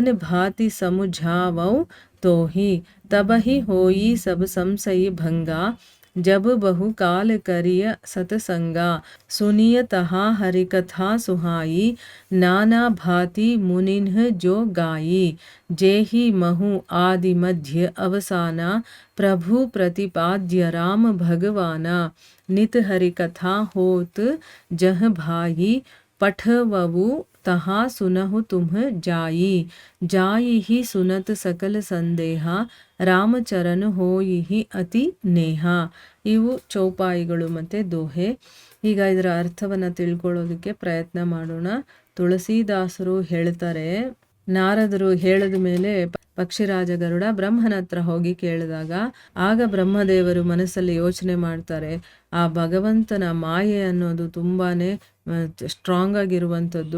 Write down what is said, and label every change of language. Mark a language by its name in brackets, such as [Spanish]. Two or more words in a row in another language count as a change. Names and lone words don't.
[Awadhi] भाति समुझावौ तोही तबहि होई सब संशय भंगा जब बहु काल करिय सतसंगा सुनिय तहा हरिकथा सुहाई नाना भांति मुनिन्ह जो गाई जेहि महु आदि मध्य अवसाना प्रभु प्रतिपाद्य राम भगवाना नित हरिकथा होत जह भाई पठवु तहा सुनहु तुम जाई जाई ही सुनत सकल संदेಹ रामचरन होइ अति नेह. [Kannada] ಇವು ಚೌಪಾಯಿಗಳು ಮತ್ತು ದೋಹೆ. ಈಗ ಇದರ ಅರ್ಥವನ್ನು ತಿಳ್ಕೊಳ್ಳೋದಕ್ಕೆ ಪ್ರಯತ್ನ ಮಾಡೋಣ. ತುಳಸಿದಾಸರು ಹೇಳ್ತಾರೆ, ನಾರದರು ಹೇಳಿದ ಮೇಲೆ ಪಕ್ಷಿರಾಜ ಗರುಡ ಬ್ರಹ್ಮನ ಹತ್ರ ಹೋಗಿ ಕೇಳಿದಾಗ ಆಗ ಬ್ರಹ್ಮದೇವರು ಮನಸ್ಸಲ್ಲಿ ಯೋಚನೆ ಮಾಡ್ತಾರೆ, ಆ ಭಗವಂತನ ಮಾಯೆ ಅನ್ನೋದು ತುಂಬಾನೇ ಸ್ಟ್ರಾಂಗ್ ಆಗಿರುವಂಥದ್ದು.